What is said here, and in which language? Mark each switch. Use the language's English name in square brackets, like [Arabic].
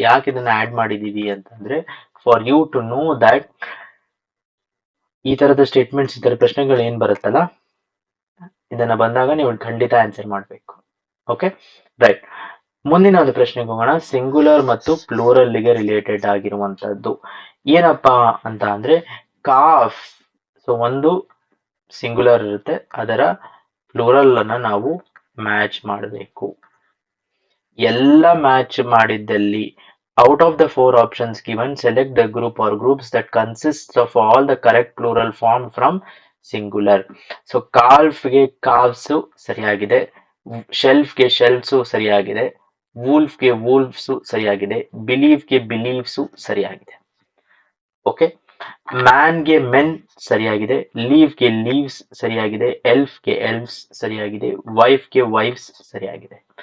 [Kannada] ಯಾಕೆ ಇದನ್ನ ಆಡ್ ಮಾಡಿದೀವಿ ಅಂತಂದ್ರೆ [English] for you to know that [Kannada] ಈ ತರದ ಸ್ಟೇಟ್ಮೆಂಟ್ಸ್, ಈ ತರ ಪ್ರಶ್ನೆಗಳು ಏನ್ ಬರುತ್ತಲ್ಲ, ಇದನ್ನ ಬಂದಾಗ ನೀವು ಖಂಡಿತ ಆನ್ಸರ್ ಮಾಡ್ಬೇಕು. Okay, right. ಮುಂದಿನ ಒಂದು ಪ್ರಶ್ನೆಗೆ ಹೋಗೋಣ. ಸಿಂಗುಲರ್ ಮತ್ತು ಪ್ಲೂರಲ್ ಗೆ ರಿಲೇಟೆಡ್ ಆಗಿರುವಂತದ್ದು ಏನಪ್ಪಾ ಅಂತ ಅಂದ್ರೆ ಕಾಫ್. ಸೊ ಒಂದು ಸಿಂಗುಲರ್ ಇರುತ್ತೆ, ಅದರ ಪ್ಲೂರಲ್ ಅನ್ನ ನಾವು ಮ್ಯಾಚ್ ಮಾಡಬೇಕು. ಎಲ್ಲ match ಮಾಡಿದ್ದಲ್ಲಿ [English] out of the four options given, select the group or groups that consists of all the correct plural formed from singular. [Kannada] So ಕಾಲ್ಫ್ಗೆ ಕಾವ್ಸು ಸರಿಯಾಗಿದೆ, ಶೆಲ್ಫ್ಗೆ ಶೆಲ್ಫ್ಸು ಸರಿಯಾಗಿದೆ, ವೂಲ್ಫ್ಗೆ ವೂಲ್ಫ್ಸು ಸರಿಯಾಗಿದೆ, ಬಿಲೀವ್ಗೆ ಬಿಲೀವ್ಸು ಸರಿಯಾಗಿದೆ. ಓಕೆ, ಮ್ಯಾನ್ಗೆ ಮೆನ್ ಸರಿಯಾಗಿದೆ, ಲೀವ್ಗೆ ಲೀವ್ಸ್ ಸರಿಯಾಗಿದೆ, ಎಲ್ಫ್ಗೆ ಎಲ್ವ್ಸ್ ಸರಿಯಾಗಿದೆ, ವೈಫ್ಗೆ ವೈಫ್ಸ್ ಸರಿಯಾಗಿದೆ.